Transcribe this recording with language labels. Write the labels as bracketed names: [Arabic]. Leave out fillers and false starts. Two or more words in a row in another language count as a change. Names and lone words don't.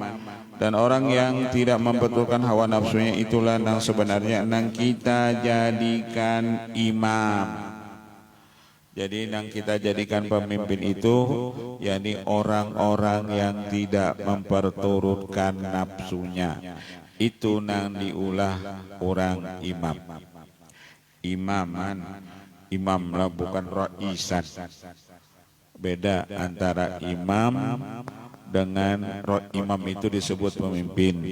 [Indonesian] Dan orang yang tidak memperturutkan hawa nafsunya itulah yang sebenarnya yang kita jadikan imam. Jadi yang kita jadikan pemimpin itu, yakni orang-orang yang tidak memperturutkan nafsunya. [Banjar] Itu nang diulah orang imam. [Indonesian] Imaman, imam lah bukan raisan. Beda antara imam dengan imam itu disebut pemimpin.